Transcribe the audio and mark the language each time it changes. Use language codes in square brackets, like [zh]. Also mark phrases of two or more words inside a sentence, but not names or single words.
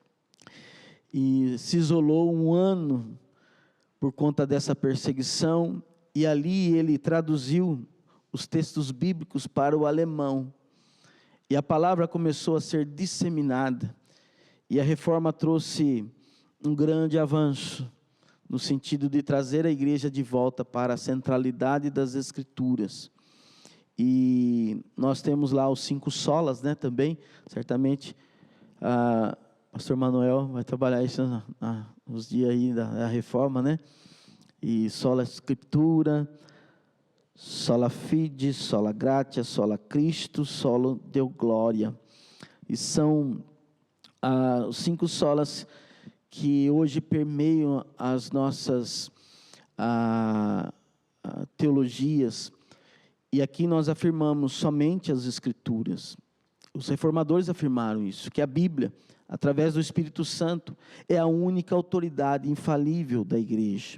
[pt] e se isolou um ano por conta dessa perseguição, e ali ele traduziu os textos bíblicos para o alemão, e a palavra começou a ser disseminada, e a reforma trouxe um grande avanço, no sentido de trazer a igreja de volta para a centralidade das Escrituras. E nós temos lá os 5 solas, né, também, certamente, pastor Manuel vai trabalhar isso nos dias aí da reforma, né, e [la] sola Escritura, sola fide, sola gratia, sola Cristo, solo Deo Glória, [pt] e são os 5 solas que hoje permeiam as nossas teologias, e aqui nós afirmamos somente as Escrituras. Os reformadores afirmaram isso, que a Bíblia, através do Espírito Santo, é a única autoridade infalível da igreja.